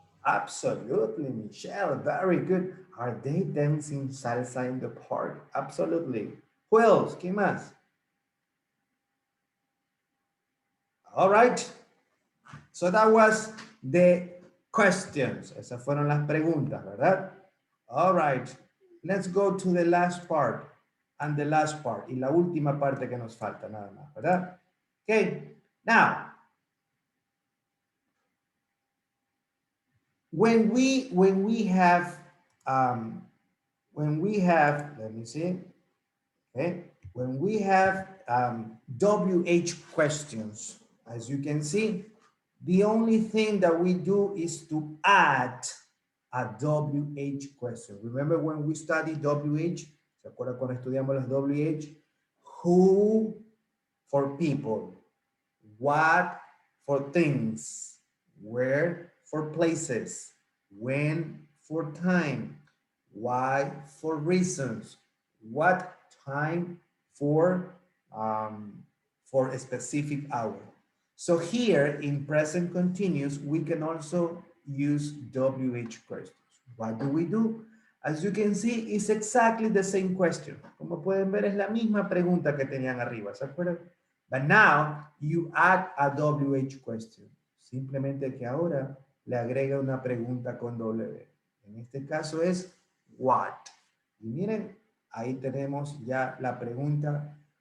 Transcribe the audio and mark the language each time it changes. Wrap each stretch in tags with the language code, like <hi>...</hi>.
<en>Absolutely, Michelle. Very good. Are they dancing salsa in the park? Absolutely. Who else? ¿Quién más? All right. So that was the questions.</en> <es>Esas fueron las preguntas, ¿verdad?</es> <en>All right. Let's go to the last part. And the last part.</en> <es>Y la última parte que nos falta, nada más, ¿verdad?</es> <en>Okay. Now, when we have, let me see. Okay. When we have WH questions, as you can see, the only thing that we do is to add a WH question. Remember when we study WH?</en> <es>¿Se acuerdan cuando estudiamos las WH?</es> <en>Who for people, what for things, where for places, when for time, why for reasons, what time for a specific hour. So here in present continuous, we can also use WH questions. What do we do? As you can see, it's exactly the same question.</en> <es>Como pueden ver, es la misma pregunta que tenían arriba, ¿se acuerdan?</es> <en>But now you add a WH question.</en> <es>Simplemente que ahora le agrega una pregunta con W. En este caso es what. Y miren, ahí tenemos ya la pregunta.</es>